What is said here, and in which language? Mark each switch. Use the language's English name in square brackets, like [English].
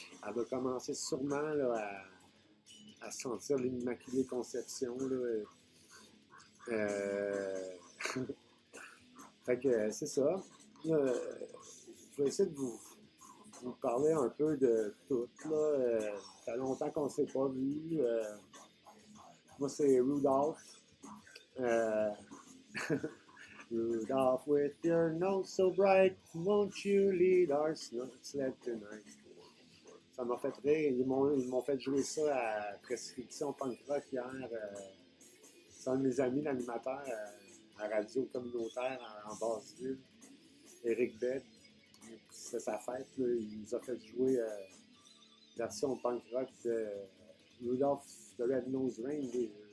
[French] Elle va commencer sûrement là, à sentir l'Immaculée Conception. Là. Euh... fait que c'est ça. Je vais essayer de vous parler un peu de tout. Là. Ça fait longtemps qu'on ne s'est pas vu. Moi, c'est Rudolph. [English] Euh, Rudolph, with your nose so bright, won't you lead our sled tonight? [French] Ça m'a fait rire. Ils m'ont fait jouer ça à Prescription Punk Rock hier. C'est un de mes amis, l'animateur à radio communautaire en Basse-Ville, Éric Beck. C'est sa fête. Là. Il nous a fait jouer version punk rock de Rudolph the Red-Nosed Reindeer.